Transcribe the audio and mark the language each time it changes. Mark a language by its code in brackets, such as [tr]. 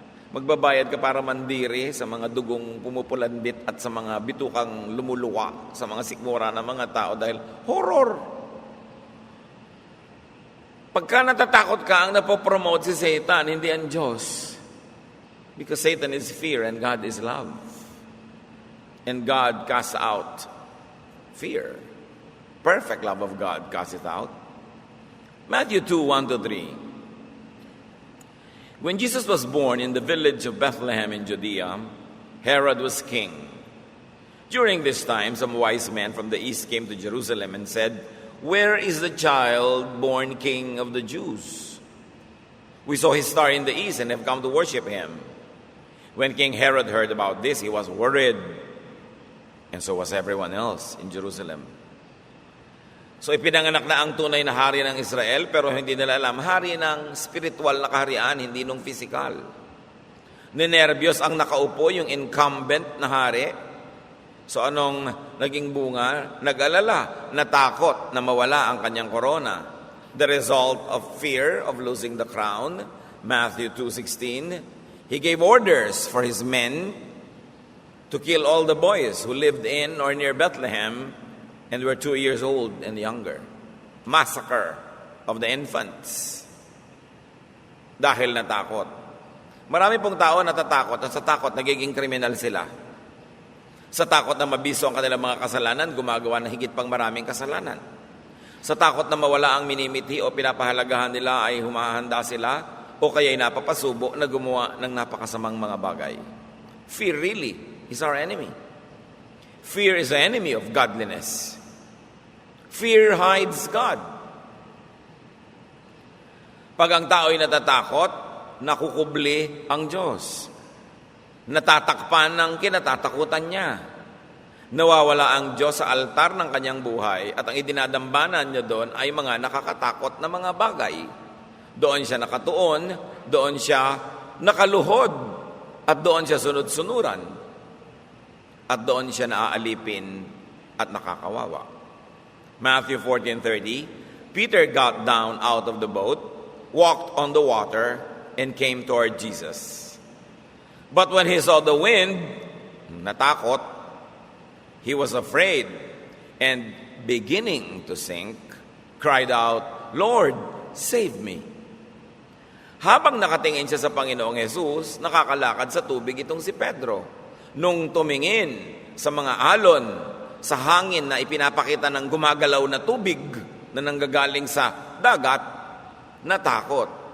[tl] Magbabayad ka para mandiri sa mga dugong pumupulandit at sa mga bitukang lumuluwa sa mga sikmura ng mga tao dahil horror. Pagka natatakot ka, ang napopromote si Satan, hindi ang Diyos. [en] Because Satan is fear and God is love. And God casts out fear. Perfect love of God casts it out. Matthew 2:1-3. When Jesus was born in the village of Bethlehem in Judea, Herod was king. During this time, some wise men from the east came to Jerusalem and said, "Where is the child born King of the Jews? We saw his star in the east and have come to worship him." When King Herod heard about this, he was worried, and so was everyone else in Jerusalem. [tl] So ipinanganak na ang tunay na hari ng Israel, pero hindi nila alam, hari ng spiritual na kaharian, hindi nung physical. Ninervyos ang nakaupo, yung incumbent na hari. So anong naging bunga? Nag-alala, natakot na mawala ang kanyang korona. [en] The result of fear of losing the crown, Matthew 2:16, he gave orders for his men to kill all the boys who lived in or near Bethlehem and were 2 years old and younger. Massacre of the infants. [tl] Dahil natakot. Marami pong tao natatakot at sa takot nagiging kriminal sila. Sa takot na mabiso ang kanilang mga kasalanan, gumagawa ng higit pang maraming kasalanan. Sa takot na mawala ang minimiti o pinapahalagahan nila ay humahanda sila o kaya'y napapasubo na gumawa ng napakasamang mga bagay. [en] Fear really is our enemy. Fear is the enemy of godliness. Fear hides God. [tl] Pag ang tao'y natatakot, nakukubli ang Diyos. Natatakpan ng kinatatakutan niya. Nawawala ang Diyos sa altar ng kanyang buhay at ang idinadambanan niya doon ay mga nakakatakot na mga bagay. Doon siya nakatuon, doon siya nakaluhod, at doon siya sunod-sunuran, at doon siya naaalipin at nakakawawa. [en] Matthew 14:30, Peter got down out of the boat, walked on the water, and came toward Jesus. But when he saw the wind, [tl] natakot, [en] he was afraid, and beginning to sink, cried out, "Lord, save me." [tl] Habang nakatingin siya sa Panginoong Jesus, nakakalakad sa tubig itong si Pedro. Nung tumingin sa mga alon, sa hangin na ipinapakita ng gumagalaw na tubig na nanggagaling sa dagat, natakot.